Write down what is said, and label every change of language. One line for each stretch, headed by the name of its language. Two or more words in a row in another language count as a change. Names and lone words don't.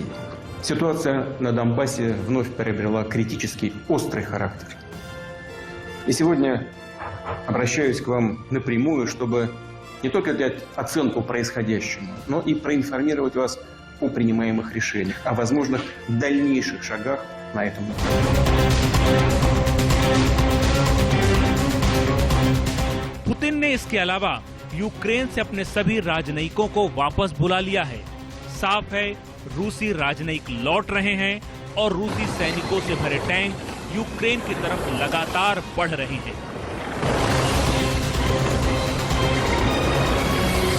Russian: Ситуация на Донбассе вновь приобрела критический, острый характер. И сегодня обращаюсь к вам напрямую, чтобы не только дать оценку происходящему, но и проинформировать вас о принимаемых решениях, о возможных дальнейших шагах на этом пути.
Hindi: पुतिन ने इसके अलावा यूक्रेन से अपने सभी राजनयिकों को वापस बुला लिया है। साफ है, रूसी राजनयिक लौट रहे हैं और रूसी सैनिकों से भरे टैंक यूक्रेन की तरफ लगातार बढ़ रहे हैं।